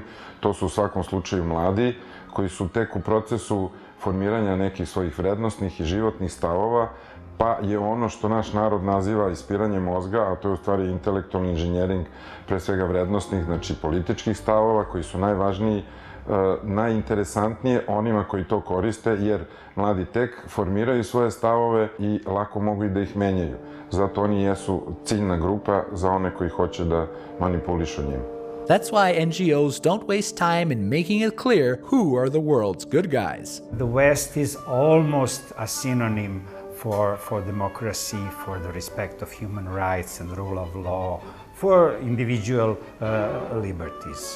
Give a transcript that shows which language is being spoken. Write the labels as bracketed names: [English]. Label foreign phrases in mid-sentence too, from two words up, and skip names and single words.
[Serbian] To su u svakom slučaju mladi, koji su tek u procesu formiranja nekih svojih vrednostnih i životnih stavova, pa je ono što naš narod naziva ispiranje mozga, a to je u stvari intelektualni inženjering, pre svega vrednostnih, znači političkih stavova, koji su najvažniji, najinteresantnije onima koji to koriste, jer mladi tek formiraju svoje stavove i lako mogu i da ih menjaju. Zato oni jesu ciljna grupa za one koji hoće da manipulišu njima. [English] That's why NGOs don't waste time in making it clear who are the world's good guys. The West is almost a synonym for democracy, for the respect of human rights and rule of law, for individual liberties.